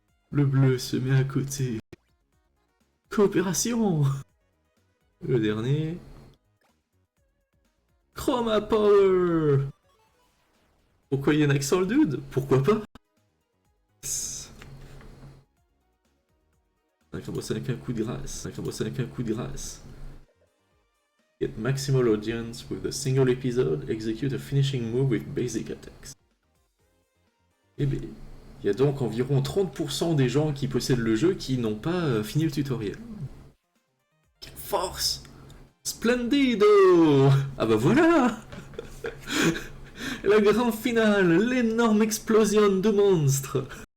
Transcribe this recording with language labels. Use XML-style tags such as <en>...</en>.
<fr>Le bleu se met à côté. Coopération. Le dernier. Chroma Power. Pourquoi il y a un accent le dude? Pourquoi pas? On a commencé avec un coup de grâce.</fr> <en>Get maximal audience with a single episode. Execute a finishing move with basic attacks.</en> <fr>Eh bien, il y a donc environ 30% des gens qui possèdent le jeu qui n'ont pas fini le tutoriel. Quelle force! Splendido! Ah bah voilà! La grande finale, l'énorme explosion de monstres!</fr>